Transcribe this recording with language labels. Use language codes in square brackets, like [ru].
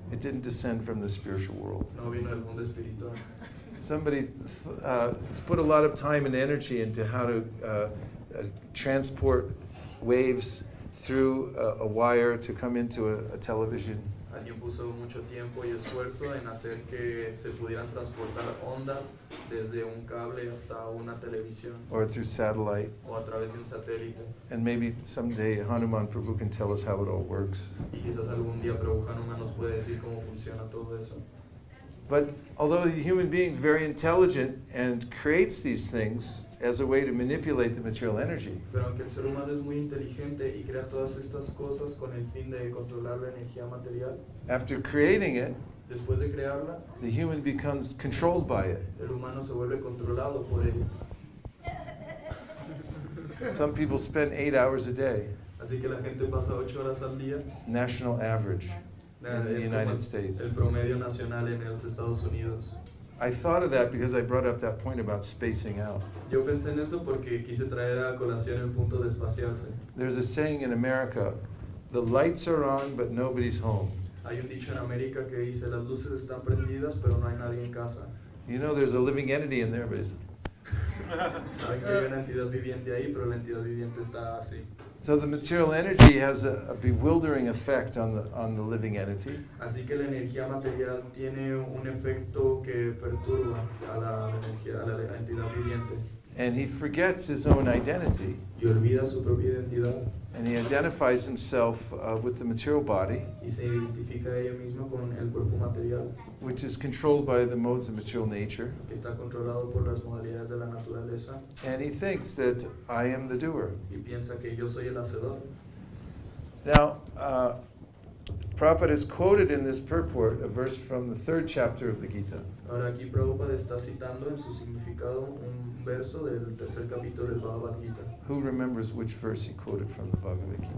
[en] It didn't descend from the spiritual world. [es] No vino del mundo espiritual. [en] Somebody put a lot of time and energy into how to transport waves through a wire to come into a television. [es] Alguien puso mucho tiempo y esfuerzo en hacer que se pudieran transportar ondas desde un cable hasta una televisión [en] Or through satellite. [es] o a través de un satélite. [en] And maybe someday Hanuman Prabhu can tell us how it all works. [es] Y quizás algún día Prabhu Hanuman nos puede decir cómo funciona todo eso. [en] But although the human being is very intelligent and creates these things as a way to manipulate the material energy, [es] Pero aunque el ser humano es muy inteligente y crea todas estas cosas con el fin de controlar la energía material, [en] after creating it, [es] después de crearla, [en] the human becomes controlled by it. [es] el humano se vuelve controlado por ella. [en] Some people spend 8 hours a day, [es] Así que la gente pasa 8 horas al día. [en] national average in the [es] Es como [en] United States. [es] el promedio nacional en los Estados Unidos. [en] I thought of that because I brought up that point about spacing out. [es] Yo pensé en eso porque quise traer a colación el punto de espaciarse. [en] There's a saying in America, the lights are on but nobody's home. [es] Hay un dicho en América que dice, las luces están prendidas pero no hay nadie en casa. [en] You know there's a living entity in there, but [es] Saben que hay una entidad viviente ahí, pero la entidad viviente está así. [en] so the material energy has a bewildering effect on the living entity. [es] Así que la energía material tiene un efecto que perturba a la energía, a la entidad viviente. [en] And he forgets his own identity, [es] Y olvida su propia identidad [en] and he identifies himself with the material body, [es] y se identifica a ella misma con el cuerpo material, [en] which is controlled by the modes of material nature. [es] que está controlado por las modalidades de la naturaleza, [en] And he thinks that I am the doer. [es] y piensa que yo soy el hacedor. [en] Now, Prabhupada has quoted in this purport a verse from the 3rd chapter of the Gita. [es] Ahora aquí Prabhupada está citando en su significado un verso del 3er capítulo del Bhagavad Gita. [en] Who remembers which verse he quoted from the Bhagavad Gita?